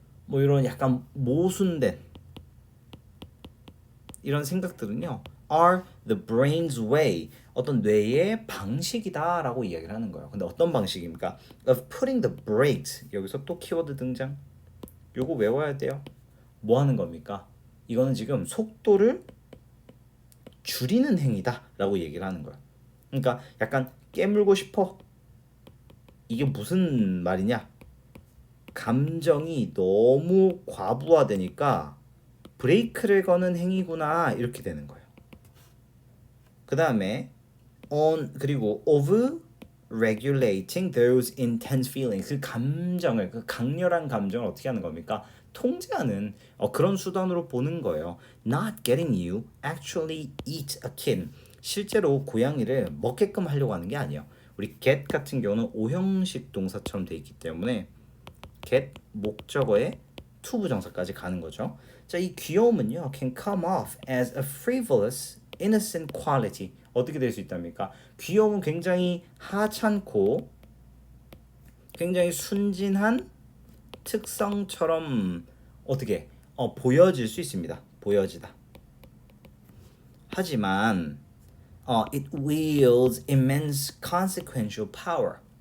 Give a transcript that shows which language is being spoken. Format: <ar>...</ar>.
<ko>뭐 이런 약간 모순된 이런 생각들은요.</ko> <en>are the brain's way.</en> <ko>어떤 뇌의 방식이다라고 이야기를 하는 거예요. 근데 어떤 방식입니까?</ko> <en>of putting the brakes.</en> <ko>여기서 또 키워드 등장. 요거 외워야 돼요. 뭐 하는 겁니까? 이거는 지금 속도를 줄이는 행위다라고 얘기를 하는 거예요. 그러니까 약간 깨물고 싶어. 이게 무슨 말이냐? 감정이 너무 과부하되니까 브레이크를 거는 행위구나 이렇게 되는 거예요. 그 다음에 그리고</ko> <en>of regulating those intense feelings</en> <ko>그 감정을 그 강렬한 감정을 어떻게 하는 겁니까? 통제하는 그런 수단으로 보는 거예요.</ko> <en>Not getting you actually eat a kid.</en> <ko>실제로 고양이를 먹게끔 하려고 하는 게 아니에요. 우리 get 같은 경우는 오형식 동사처럼 돼 있기 때문에 get 목적어에 to 부정사까지 가는 거죠. 자, 이 귀여움은요</ko> <en>can come off as a frivolous, innocent quality.</en> <ko>어떻게 될 수 있답니까? 귀여움은 굉장히 하찮고 굉장히 순진한 특성처럼 어떻게 보여질 수 있습니다. 보여지다. 하지만</ko> <en>it wields immense consequential power.</en>